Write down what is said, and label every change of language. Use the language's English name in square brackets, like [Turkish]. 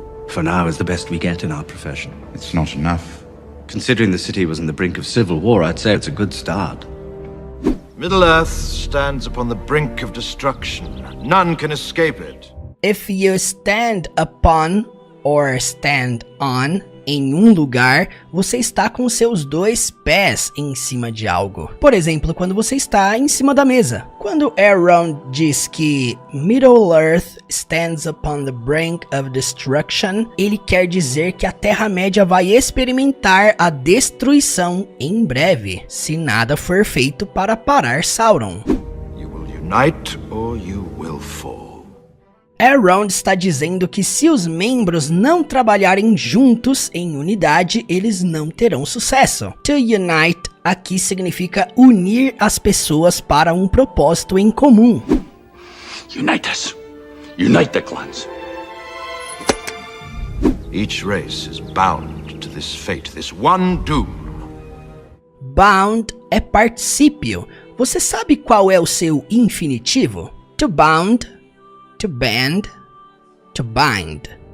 [English] For now is the best we get in our profession. It's not enough. Considering the city was on the brink of civil war, I'd say it's a good start. Middle-earth stands upon the brink of destruction. None can escape it. If you stand upon or stand on [Portuguese] em um lugar, você está com seus dois pés em cima de algo. Por exemplo, quando você está em cima da mesa. Quando Elrond diz que [English] Middle-earth stands upon the brink of destruction, [Portuguese] ele quer dizer que a Terra-média vai experimentar a destruição em breve, se nada for feito para parar Sauron. [English] You will unite or you will fall. [Portuguese] Elrond está dizendo que se os membros não trabalharem juntos em unidade, eles não terão sucesso. [English] To unite [Portuguese] aqui significa unir as pessoas para um propósito em comum. [English] Unite us. Unite the clans. Each race is bound to this fate, this one doom. [Portuguese] Bound é particípio. Você sabe qual é o seu infinitivo? [English] To bound, to band, to bind.